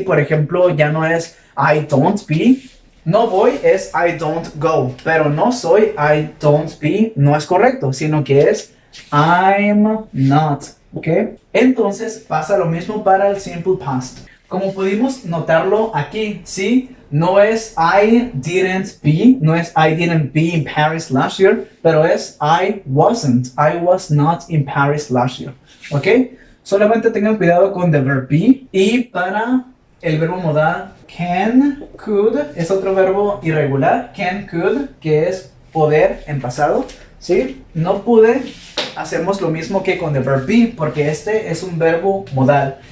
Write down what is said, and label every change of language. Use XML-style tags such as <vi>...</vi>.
<es>Por ejemplo, ya no es</es> <en>I don't be,</en> <es>no voy es</es> <en>I don't go,</en> <es>pero no soy I don't be, no es correcto, sino que es</es> <en>I'm not,</en> <es>¿ok? Entonces pasa lo mismo para el simple past. Como pudimos notarlo aquí, ¿sí? No es</es> <en>I didn't be, no es I didn't be in Paris last year,</en> <es>pero es</es> <en>I wasn't, I was not in Paris last year, ¿ok?</en> <es>Solamente tengan cuidado con</es> <en>the verb be.</en> <es>Y para el verbo modal can, could, es otro verbo irregular, can, could, que es poder en pasado, ¿sí? No pude, hacemos lo mismo que con</es> <en>the verb be,</en> <es>porque este es un verbo modal.</es>